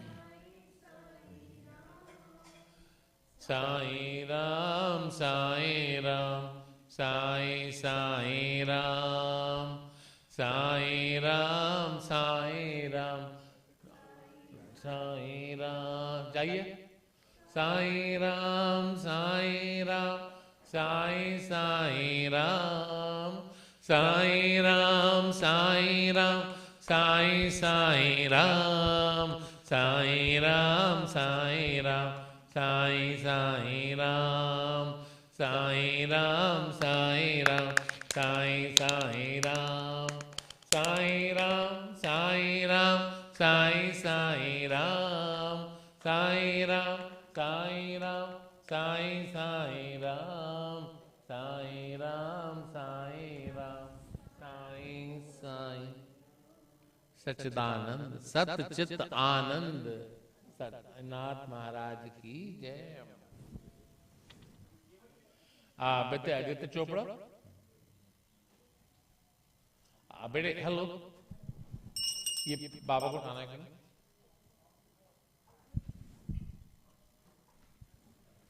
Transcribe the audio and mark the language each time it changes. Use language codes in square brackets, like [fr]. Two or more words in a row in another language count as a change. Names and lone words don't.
[hi] साईं राम साईं राम साईं साईं राम साईं राम साईं राम साईं राम। जाइए, साईं राम साईं राम साईं साईं राम साईं राम साईं राम साईं साईं राम साईं राम साईं राम साईं साईं राम साईं राम साईं राम साईं साईं राम साईं राम साईं राम साईं साईं राम साईं राम साईं राम साईं साईं राम साईं राम साईं राम साईं साईं। सच्चिदानंद सतचित आनंद सतनाथ महाराज की जय। बेटे आदित्य चोपड़ा, बेटे हेलो, ये बाबा को उठाना है क्या?